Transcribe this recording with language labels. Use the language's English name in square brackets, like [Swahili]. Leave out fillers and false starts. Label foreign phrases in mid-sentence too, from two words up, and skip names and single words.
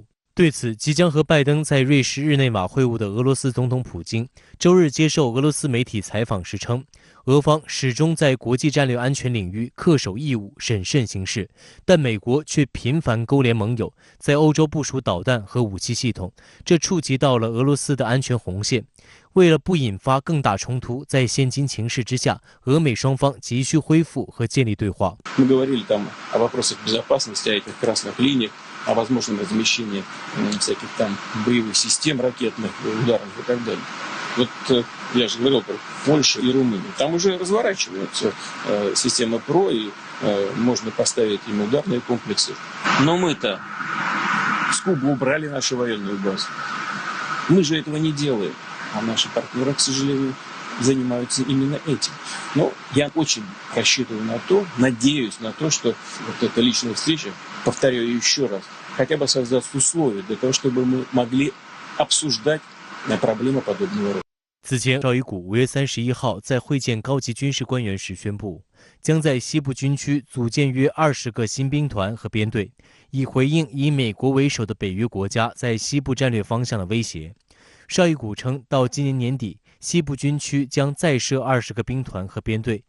[Chinese] 对此，即将和拜登在瑞士日内瓦会晤的俄罗斯总统普京周日接受俄罗斯媒体采访时称，俄方始终在国际战略安全领域恪守义务、审慎行事，但美国却频繁勾连盟友，在欧洲部署导弹和武器系统，这触及到了俄罗斯的安全红线。为了不引发更大冲突，在现今情势之下，俄美双方急需恢复和建立对话。 [Russian] о возможном размещении всяких там боевых систем ракетных, ударов и так далее. Вот я же говорил про Польшу и Румынию. Там уже разворачиваются системы ПРО, и можно поставить им ударные комплексы. Но мы-то с Кубы убрали нашу военную базу. Мы же этого не делаем. А наши партнеры, к сожалению, занимаются именно этим. Но я очень рассчитываю на то, надеюсь на то, что вот эта личная встреча, повторяю еще раз, хотя бы создаст условия для того, чтобы мы могли обсуждать проблемы подобного рода. [Chinese] 此前，绍伊古5月31号在会见高级军事官员时宣布，将在西部军区组建约20个新兵团和编队，以回应以美国为首的北约国家在西部战略方向的威胁。绍伊古称，到今年年底，西部军区将再设20个兵团和编队。